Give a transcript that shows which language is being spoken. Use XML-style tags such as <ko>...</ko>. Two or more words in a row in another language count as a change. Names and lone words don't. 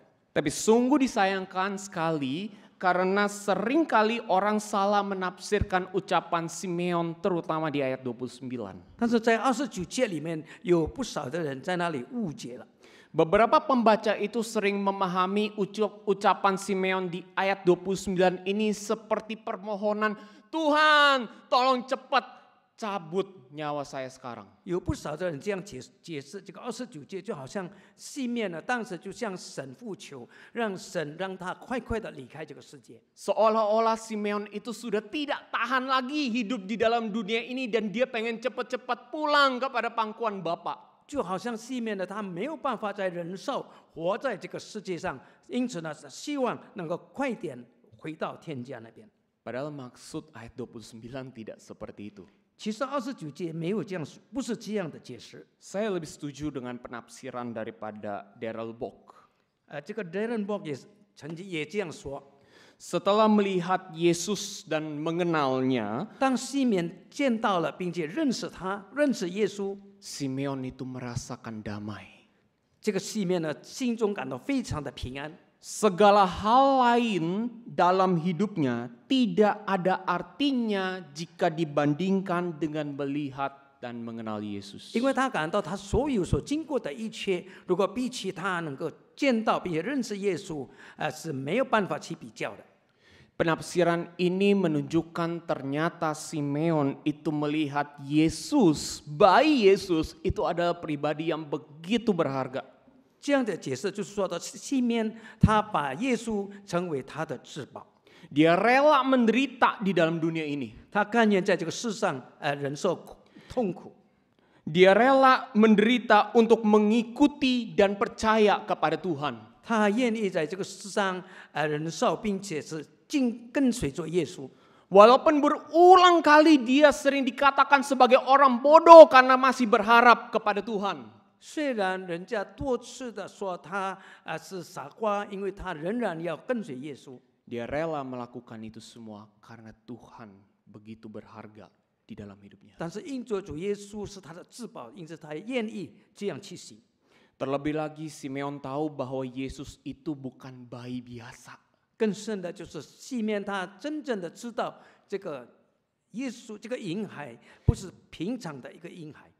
<id>Tapi sungguh disayangkan sekali karena seringkali orang salah menafsirkan ucapan Simeon terutama di ayat 29.</id> <zh>但是在29节里面，有不少的人在那里误解了。</zh> <id>Beberapa pembaca itu sering memahami ucapan Simeon di ayat 29 ini seperti permohonan, Tuhan tolong cepat cabut nyawa saya sekarang.</id> <zh>有不少的人这样解释这个29节，就好像西面呢，当时就向神呼求，让神让他快快的离开这个世界。</zh> <id>Seolah-olah Simeon itu sudah tidak tahan lagi hidup di dalam dunia ini dan dia pengen cepat-cepat pulang kepada pangkuan Bapa.</id> <zh>就好像西面的他没有办法再忍受活在这个世界上，因此呢，希望能够快点回到天家那边。</zh> <id>Padahal maksud ayat 29 tidak seperti itu.</id> <zh>其实29节没有这样，不是这样的解释。</zh> <id>Saya lebih setuju dengan penafsiran daripada Darrell Bock.</id> <zh>这个 Darren Bock 也曾经也这样说。</zh> <id>Setelah melihat Yesus dan mengenalnya,</id> <zh>当西面见到了并且认识他，认识耶稣，</zh> <id>Simeon itu merasakan damai.</id> <zh>这个西面呢，心中感到非常的平安。</zh> <id>Segala hal lain dalam hidupnya tidak ada artinya jika dibandingkan dengan melihat dan mengenal Yesus.</id> <zh>因为他感到他所有所经过的一切，如果比起他能够见到并且认识耶稣，是没有办法去比较的。</zh> <id>Penafsiran ini menunjukkan ternyata Simeon itu melihat Yesus, bayi Yesus itu adalah pribadi yang begitu berharga.</id> <zh>这样的解释就是说到西面，他把耶稣成为他的至宝，</zh> <id>Dia rela menderita di dalam dunia ini.</id> <zh>他甘愿在这个世上忍受痛苦，</zh> <id>Dia rela menderita untuk mengikuti dan percaya kepada Tuhan.</id> <zh>他愿意在这个世上忍受，并且是跟随着耶稣。</zh> <id>Walaupun berulang kali dia sering dikatakan sebagai orang bodoh karena masih berharap kepada Tuhan.</id> <zh>虽然人家多次的说他是傻瓜，因为他仍然要跟随耶稣。</zh> <id>Dia rela melakukan itu semua karena Tuhan begitu berharga di dalam hidupnya.</id> <zh>但是因着主耶稣是他的至宝，因此他愿意这样去行。</zh> <id>Terlebih lagi Simeon tahu bahwa Yesus itu bukan bayi biasa.</id> <zh>更深的就是西面他真正的知道这个耶稣这个婴孩不是平常的一个婴孩。</zh>